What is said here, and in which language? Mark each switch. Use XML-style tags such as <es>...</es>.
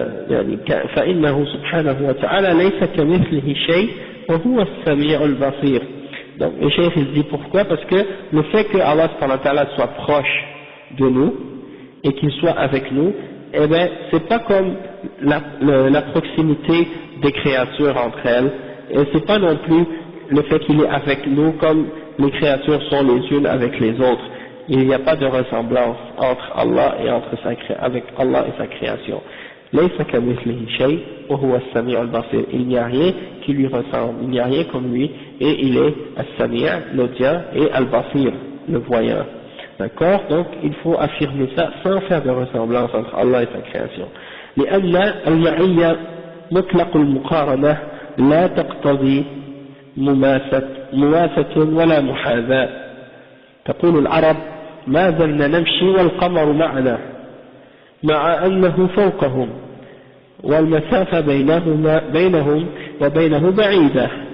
<ar>يعني فإنه سبحانه وتعالى ليس كمثله شيء وهو السميع البصير.</ar> <fr>Donc le chef il dit pourquoi? Parce que le fait que Allah subhanahu wa ta'ala soit proche de nous et qu'il soit avec nous, eh ben c'est pas comme la proximité des créatures entre elles, et c'est pas non plus le fait qu'il est avec nous comme les créatures sont les unes avec les autres. Il n'y a pas de ressemblance entre Allah et avec Allah et sa création.</fr> <ar>ليس كمثله شيء وهو السميع البصير.</ar> <fr>Il n'y a rien qui lui ressemble, il n'y a rien comme lui, et il est al-Sami', l'audient, et al-Basir, le voyant. D'accord? Donc il faut affirmer ça sans faire de ressemblance entre Allah et sa création.</fr> <ar>لأن المعية مطلق المقارنة لا تقتضي مماسة ولا محاذاة. تقول العرب ما زلنا نمشي والقمر معنا مع أنه فوقهم والمسافة بينهم وبينه بعيدة.</ar>